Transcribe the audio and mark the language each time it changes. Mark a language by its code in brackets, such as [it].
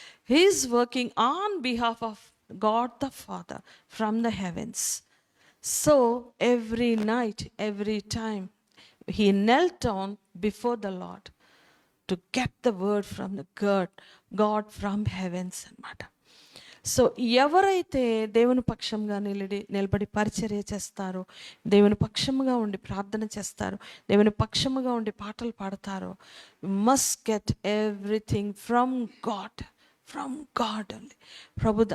[en] He's working on behalf of God the father from the heavens. So every night, every time he knelt down before the Lord to get the word from the God from heavens అన్నమాట. [te] So ఎవరైతే దేవుని పక్షంగా నిలబడి పరిచర్య చేస్తారో, దేవుని పక్షముగా ఉండి ప్రార్థన చేస్తారో, దేవుని పక్షముగా ఉండి పాటలు పాడతారో, [en] Must get everything from God only.